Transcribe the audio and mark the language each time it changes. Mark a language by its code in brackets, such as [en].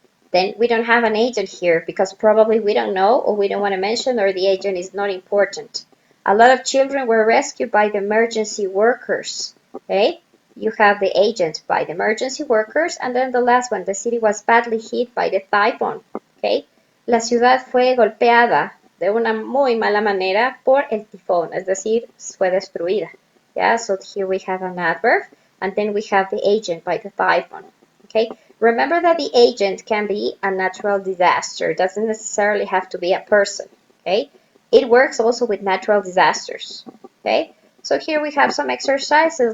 [en] Then we don't have an agent here because probably we don't know or we don't want to mention or the agent is not important. A lot of children were rescued by the emergency workers, okay? You have the agent by the emergency workers, and then the last one, the city was badly hit by the typhoon, okay? [es] La ciudad fue golpeada de una muy mala manera por el tifón, es decir, fue destruida. [en] Yeah, so here we have an adverb, and then we have the agent by the typhoon, okay? Remember that the agent can be a natural disaster. It doesn't necessarily have to be a person, okay? It works also with natural disasters, okay? So here we have some exercises.